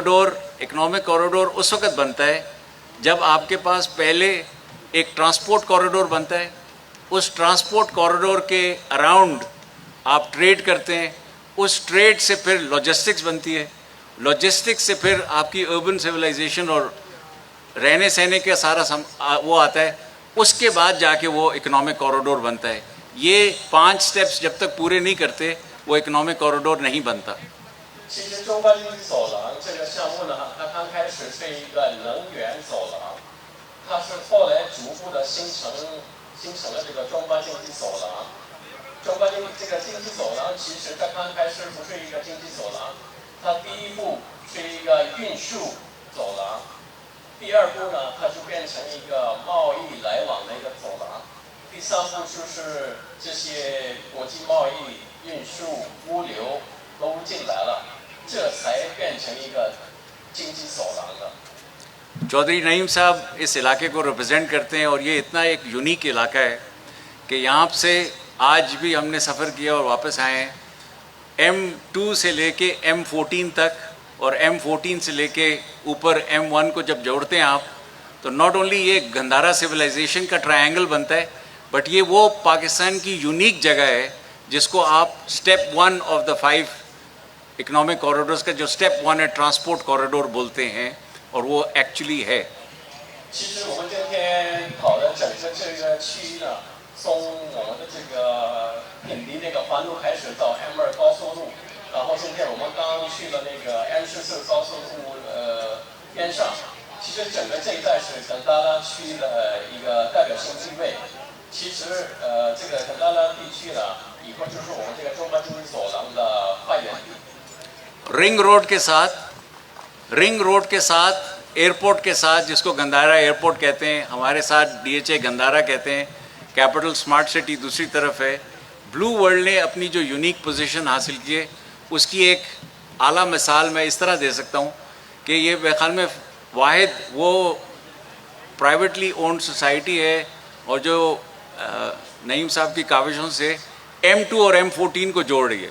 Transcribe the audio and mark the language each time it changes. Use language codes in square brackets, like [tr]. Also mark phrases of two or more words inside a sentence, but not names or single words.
[ur] کوریڈور اس وقت بنتا ہے جب آپ کے پاس پہلے ایک [en] transport corridor [ur] بنتا ہے، اس [en] transport corridor [ur] کے اراؤنڈ آپ ٹریڈ کرتے ہیں، اس ٹریڈ سے پھر لاجسٹکس بنتی ہے، لاجسٹکس سے پھر آپ کی [en] urban civilization [ur] اور رہنے سہنے کا سارا وہ آتا ہے، اس کے بعد جا کے وہ [en] economic corridor [ur] بنتا ہے. یہ 5 سٹیپس جب تک پورے نہیں کرتے وہ [en] economic corridor [ur] نہیں بنتا. [zh] 其实中巴经济走廊这个项目呢，它刚开始是一个能源走廊，它是后来逐步的形成了这个中巴经济走廊。中巴经这个经济走廊，其实它刚开始不是一个经济走廊，它第一步是一个运输走廊，第二步呢，它就变成一个贸易来往的一个走廊，第三步就是这些国际贸易、运输、物流都进来了，这才变成一个经济走廊的。 [ur] چودھری نعیم صاحب اس علاقے کو ریپریزنٹ کرتے ہیں اور یہ اتنا ایک یونیک علاقہ ہے کہ یہاں سے آج بھی ہم نے سفر کیا اور واپس آئے ہیں. M2 سے لے کے M14 تک اور M14 سے لے کے اوپر M1 کو جب جوڑتے ہیں آپ تو [en] not only [ur] یہ گندھارا سولائزیشن کا ٹرائینگل بنتا ہے، بٹ یہ وہ پاکستان کی یونیک جگہ ہے جس کو آپ [en] step 1 of the 5 economic corridors [ur] کا جو سٹیپ 1 ہے [en] transport corridor [ur] بولتے ہیں، اور وہ ایکچوئلی ہے. [zh] 其实我们今天跑的整个这个区域呢，从我们的这个品离那个环路开始到 M2 高速路，然后今天我们刚去了那个 M14高速路边上。其实整个这一带是甘达拉区的一个代表性地位。其实这个甘达拉地区呢，以后就是我们这个中巴经济走廊的发源地。 [en] ring road [ur] کے ساتھ ایئرپورٹ کے ساتھ، جس کو گندھارا ایئرپورٹ کہتے ہیں، ہمارے ساتھ DHA گندھارا کہتے ہیں، کیپیٹل سمارٹ سٹی دوسری طرف ہے. بلیو ورلڈ نے اپنی جو [en] unique position [ur] حاصل کی ہے اس کی ایک اعلیٰ مثال میں اس طرح دے سکتا ہوں کہ یہ میرے خیال میں واحد وہ [en] privately owned society [ur] ہے اور جو نعیم صاحب کی کاوشوں سے M2 اور M14 کو جوڑ رہی ہے.